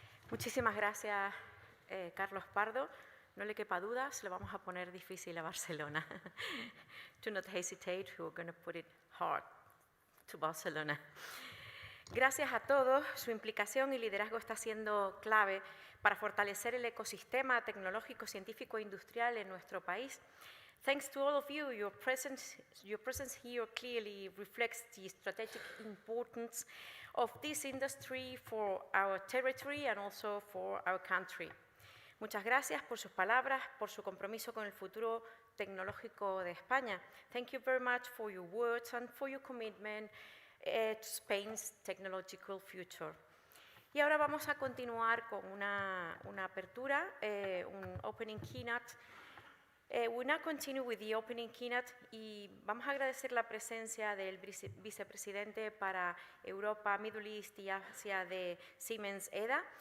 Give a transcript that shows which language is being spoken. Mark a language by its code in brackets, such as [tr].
[es] Muchísimas gracias, Carlos Pardo. No le quepa duda, se lo vamos a poner difícil a Barcelona. [en] Do not hesitate, we're going to put it hard to Barcelona. [es] Gracias a todos, su implicación y liderazgo está siendo clave para fortalecer el ecosistema tecnológico, científico e industrial en nuestro país. [en] Thanks to all of you, your presence here clearly reflects the strategic importance of this industry for our territory and also for our country. [es] Muchas gracias por sus palabras, por su compromiso con el futuro tecnológico de España. [en] Thank you very much for your words and for your commitment to Spain's technological future. [es] Y ahora vamos a continuar con una apertura, un opening keynote. [en] We'll now continue with the opening keynote [es] y vamos a agradecer la presencia del vicepresidente para Europa, Middle East y Asia de Siemens EDA.